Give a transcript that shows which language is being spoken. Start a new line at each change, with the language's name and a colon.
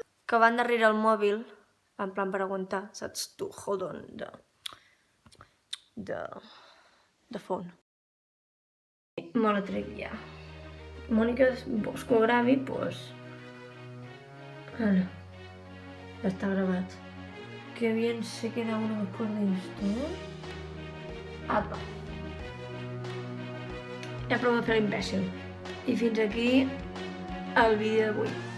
Catalan: que van darrere el mòbil, en plan per aguantar, saps? Tu,
English: hold on,
Catalan: de font. Me la trec ja. Mònica, vols que ho gravi?
Spanish: Doncs... Ana, ya está grabado. Qué bien se queda uno después de esto.
Catalan: Apa. He provat de fer l'imbècil. I fins aquí el vídeo d'avui.